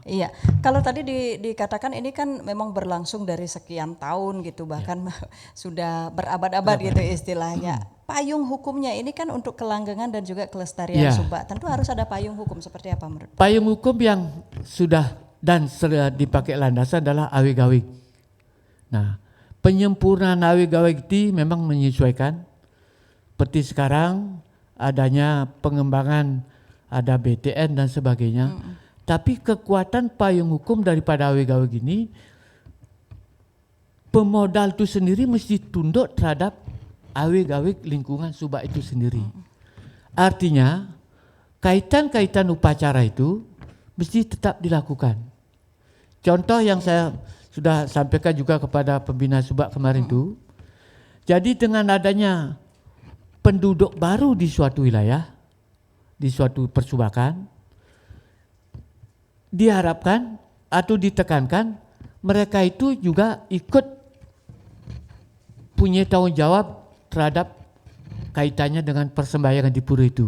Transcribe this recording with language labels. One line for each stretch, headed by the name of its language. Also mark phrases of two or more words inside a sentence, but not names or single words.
Indonesian: Iya, kalau tadi dikatakan ini kan memang berlangsung dari sekian tahun gitu, bahkan sudah berabad-abad gitu istilahnya. Payung hukumnya ini kan untuk kelanggengan dan juga kelestarian subak, tentu harus ada payung hukum seperti apa menurut? Payung hukum yang sudah dan dipakai landasan adalah awig-awig. Nah, penyempurnaan awig-awig itu memang menyesuaikan. Seperti sekarang adanya pengembangan, ada BTN dan sebagainya. Tapi kekuatan payung hukum daripada awig-awig ini, pemodal itu sendiri mesti tunduk terhadap awig-awig lingkungan subak itu sendiri. Artinya kaitan-kaitan upacara itu mesti tetap dilakukan. Contoh yang saya sudah sampaikan juga kepada pembina subak kemarin itu, jadi dengan adanya penduduk baru di suatu wilayah, di suatu persubakan, diharapkan atau ditekankan mereka itu juga ikut punya tanggung jawab terhadap kaitannya dengan persembahyangan di pura itu.